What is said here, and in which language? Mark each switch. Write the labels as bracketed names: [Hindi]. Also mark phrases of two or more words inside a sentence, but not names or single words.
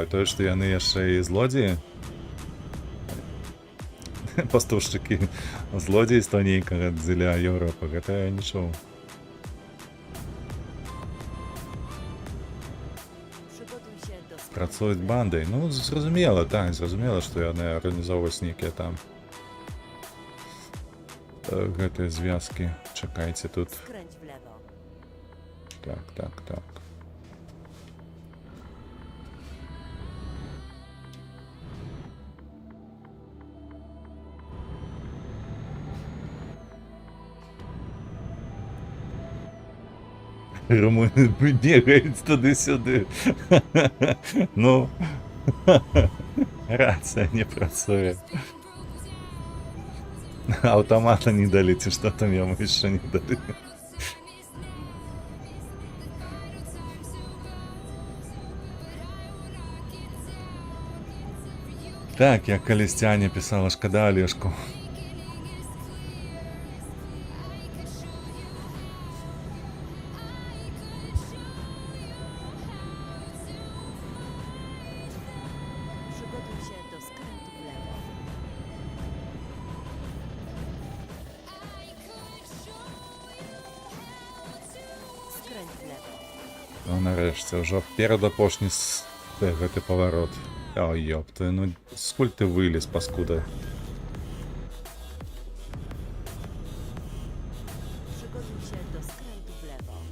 [Belarusian] Тое, што яны яшчэ і злодзеі. Пастаўшчыкі злодзейства нейкага дзеля Еўропы, гэта я не чуў. Працуюць бандай. Ну, зразумела, так, зразумела, што яны арганізоўваюць нейкія там гэтыя звязкі. Чакайце тут. [Polish] Skręć w lewo. [Belarusian] Так. Румыны бегаюць туды-сюды. Ну, рацыя не працуе. Аўтамата не далі, ці што там яму яшчэ не далі. Так, як калісьці Аня пісала, шкада Алешку. [Polish] Przygotuj się do skrętu w lewo. Skręć w lewo. [Belarusian] Ну, нарэшце, ўжо перадапошні гэты паварот. Ой, ёпты, ну скуль ты вылез, паскуда? [Polish] Przygotuj się do skrętu w lewo.